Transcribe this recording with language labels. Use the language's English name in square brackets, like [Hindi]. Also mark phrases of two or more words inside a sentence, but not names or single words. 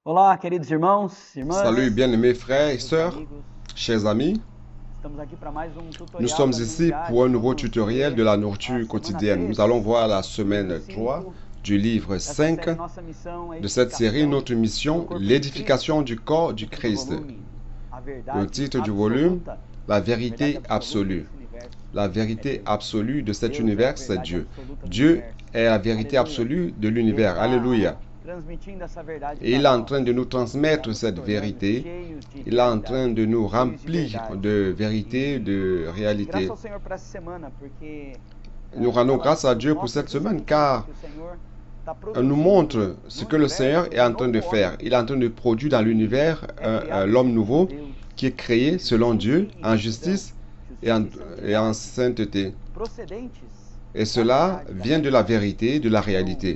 [Portuguese] Olá, queridos irmãos, irmãs, [French] Salut bien-aimés frères et sœurs, [Portuguese] amigos. [French] chers amis. [Portuguese] Estamos aqui para mais um [French] Nous [Portuguese] tutorial [French] sommes [Portuguese] da [French] ici [Portuguese] Divindade. [French] pour un nouveau [Portuguese] Vamos [French] tutoriel [Portuguese] ler [French] de la [Portuguese] a [French] nourriture [Portuguese] semana [French] quotidienne. [Portuguese] 13, [French] Nous allons voir la [Portuguese] livro [French] semaine 3 [Portuguese] 5 [French] du livre [Portuguese] dessa [French] 5 [Portuguese] série. Nossa missão é [French] de cette série, [Portuguese] edificação [French] notre mission, [Portuguese] do corpo de [French] l'édification du corps du [Portuguese] Cristo. [French] Christ. [Portuguese] Volume, a [French] Le [Portuguese] verdade [French] titre du volume, [Portuguese] absoluta, [French] la [Portuguese] verdade [French] vérité [Portuguese] absoluta [French] absolue. [Portuguese] desse universo. [French] La vérité absolue de cet [Portuguese] Deus é a [French] univers, c'est [Portuguese] verdade [French] Dieu. [Portuguese] absoluta do [French] Dieu [Portuguese] universo. [French] est la vérité Alléluia. absolue de [Portuguese] Ele [French] l'univers. [Portuguese] está [French] Alléluia. [Portuguese] transmitindo essa verdade [French] Et il est [Portuguese] para [French] en [Portuguese] nós. [French] train de nous transmettre cette vérité. Il est en train de nous remplir de vérité, de réalité. [Portuguese] Graças ao Senhor por essa semana, porque [French] Nous rendons grâce à Dieu pour cette semaine car elle nous montre ce que le Seigneur est en train de faire. Il est en train de produire dans l'univers l'homme nouveau qui est créé selon Dieu en justice et en sainteté. Et cela vient de la vérité, de la réalité.